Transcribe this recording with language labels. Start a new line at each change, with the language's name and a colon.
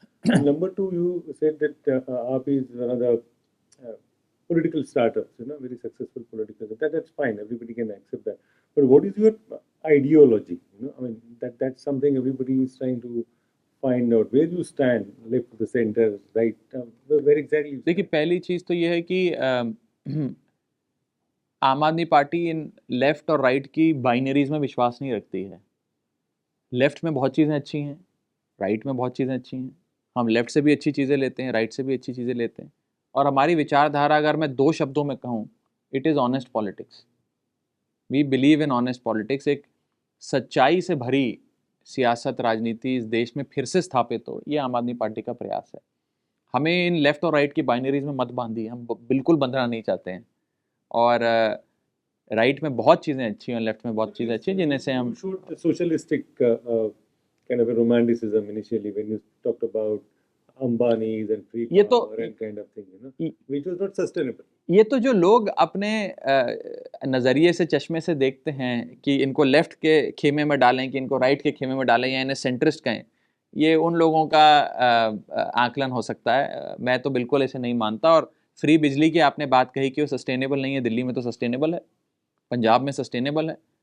English: And number two, you said that AAP is one of the political startups, very successful political. That's fine. Everybody can accept that. But what is your ideology? I mean, that's something everybody is trying to find out. Where you stand, left, the center, right? Where exactly you stand?
Hindi: देखिए, पहली चीज़ तो ये है कि आम आदमी party इन left और right की बाइनरीज में विश्वास नहीं रखती है। लेफ़्ट में बहुत चीज़ें अच्छी हैं, राइट में बहुत चीज़ें अच्छी हैं। हम लेफ़्ट से भी अच्छी चीज़ें लेते हैं, राइट से भी अच्छी चीज़ें लेते हैं। और हमारी विचारधारा, अगर मैं 2 शब्दों में कहूँ,
English: It is honest politics.
Hindi: We believe in honest politics. एक सच्चाई से भरी सियासत राजनीति इस देश में फिर से स्थापित हो, ये आम आदमी पार्टी का प्रयास है। हमें इन लेफ्ट और राइट की बाइनरीज में मत बांधिए, हम बिल्कुल बंधना नहीं चाहते हैं। और राइट में बहुत चीज़ें अच्छी हैं, लेफ्ट में बहुत चीज़ें अच्छी हैं जिन्हें से हम
English: showed the socialistic kind of a romanticism initially when you talked about Ambani's and free
Hindi: ये तो-
English: power and kind of thing,
Hindi: ये-
English: which was not sustainable.
Hindi: ये तो जो लोग अपने नज़रिए से, चश्मे से देखते हैं कि इनको लेफ्ट के खेमे में डालें कि इनको राइट के खेमे में डालें या इन्हें सेंट्रिस्ट कहें, ये उन लोगों का आकलन हो सकता है। मैं तो बिल्कुल ऐसे नहीं मानता। और फ्री बिजली की आपने बात कही कि वो सस्टेनेबल नहीं है, दिल्ली में तो सस्टेनेबल है, पंजाब में सस्टेनेबल है।